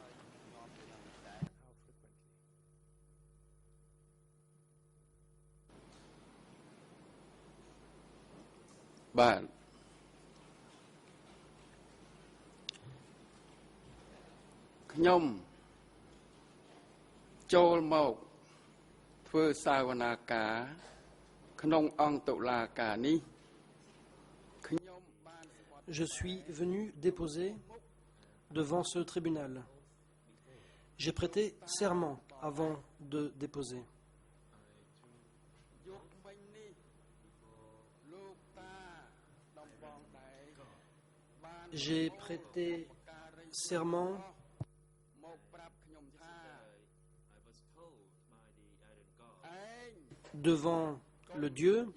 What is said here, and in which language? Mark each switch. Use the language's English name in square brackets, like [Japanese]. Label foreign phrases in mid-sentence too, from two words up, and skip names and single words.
[Khmer] បាទ ខ្ញុំចូលមក ធ្វើសាវនាការក្នុងអង្គតុលាការនេះ [French] Je suis venu déposer devant ce tribunal. J'ai prêté serment avant de déposer. J'ai prêté serment devant le Dieu